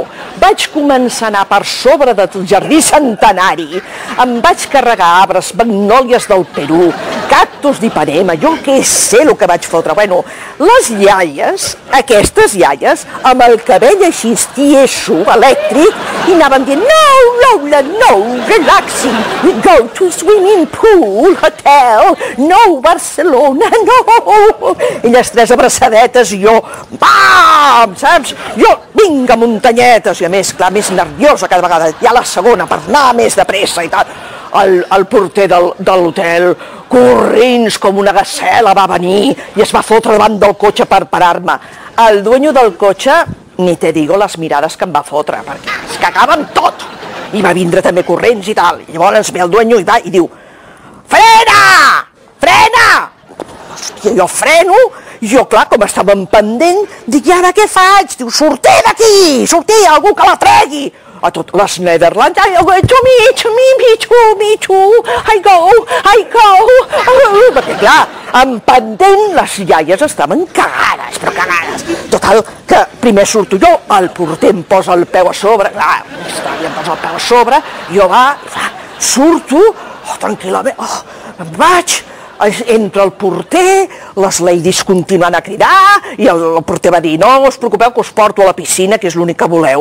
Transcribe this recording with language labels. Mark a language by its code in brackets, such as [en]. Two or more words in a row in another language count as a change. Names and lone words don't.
[ca] Vaig començar a anar per sobre del jardí centenari, em vaig carregar arbres, magnòlies del Perú, cactus d'Ipanema, jo què sé el que vaig fotre. Bueno, les iaies, aquestes iaies, amb el cabell així tieso, elèctric, i anaven dient, no, Lola, no, [en] relaxing, we go to swimming pool, hotel, [ca] no, Barcelona, no. Elles tres abraçadetes i jo, bam, saps? Jo, vinga, muntanyetes, i a més, clar, més nerviosa cada vegada, ja la segona, per anar més de pressa i tal. El porter de l'hotel, corrents com una gacela, va venir i es va fotre davant del cotxe per parar-me. El dueño del cotxe, [es] ni te digo [ca] les mirades que em va fotre, perquè es cagava amb tot. I va vindre també corrents i tal. I llavors ve el dueño i va i diu, frena! Frena! Hòstia, jo freno, jo, clar, com estava en pendent, dic, i ara què faig? Diu, sortir d'aquí, sortir, algú que la tregui. A totes les [en] Netherlands, me too, I go, [ca] perquè clar, en pendent les iaies estaven cagades, però cagades. Total, que primer surto jo, el porter em posa el peu a sobre, clar, em posa el peu a sobre, jo surto, tranquil·lament, em vaig, entra el porter, les ladies continuen a cridar, i el porter va dir, no us preocupeu que us porto a la piscina, que és l'únic que voleu.